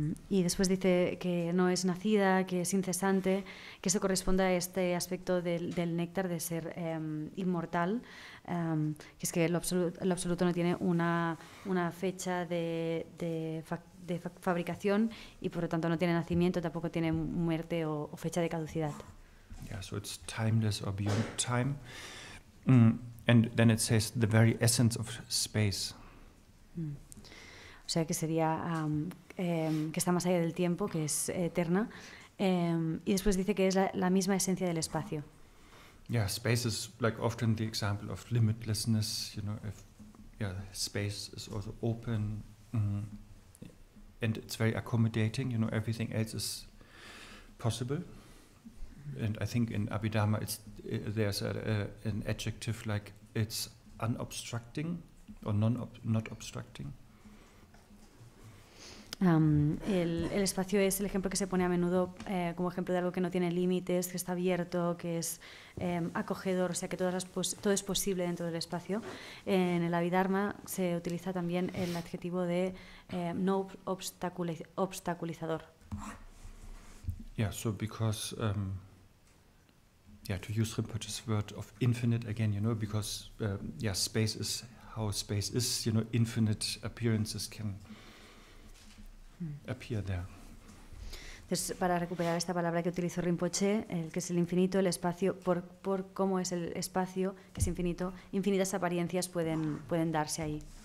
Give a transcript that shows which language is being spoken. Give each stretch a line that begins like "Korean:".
Spanish: Y después dice que no es nacida, que es incesante, que eso corresponde a este aspecto del néctar de ser inmortal, que es que lo absoluto no tiene una fecha de fabricación y por lo tanto no tiene nacimiento, tampoco tiene muerte o fecha de caducidad.
English: Yeah, so it's timeless or beyond time. And then it says the very essence of space.
Spanish: O sea que sería que está más allá del tiempo, que es eterna, y después dice que es la misma esencia del espacio.
English: Yeah, space is like often the example of limitlessness, space is also open, and it's very accommodating, everything else is possible. And I think in Abhidharma there's an adjective like it's unobstructing or not obstructing.
Spanish: El espacio es el ejemplo que se pone a menudo como ejemplo de algo que no tiene límites, que está abierto, que es acogedor, o sea que todo es posible dentro del espacio. En el Abhidharma se utiliza también el adjetivo de no obstaculizador.
English: Yeah, so because to use Rinpoche's word of infinite again, because space is how space is, infinite appearances can appear there.
Spanish: Entonces, para recuperar esta palabra que utilizó Rinpoche, el que es el infinito, el espacio, por cómo es el espacio, que es infinito, infinitas apariencias pueden darse ahí.